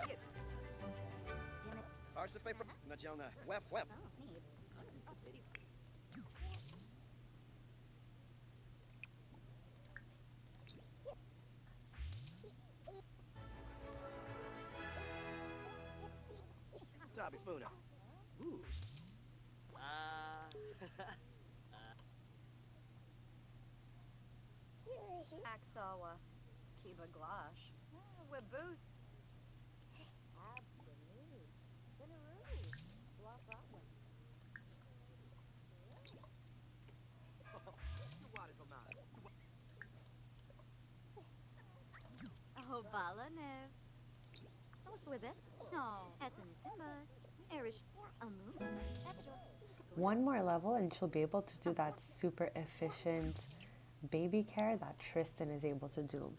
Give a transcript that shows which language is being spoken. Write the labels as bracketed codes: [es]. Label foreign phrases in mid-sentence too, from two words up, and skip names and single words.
[en] Arsafay from Najona. Web. Tabi Funa. Ooh. Aksawa. Skiba Glash. Waboose. Oh, Balanev. What's with it? No. Essen is Pimbas. Irish. Almu. 1 more level and she'll be able to do that super efficient baby care that Tristan is able to do.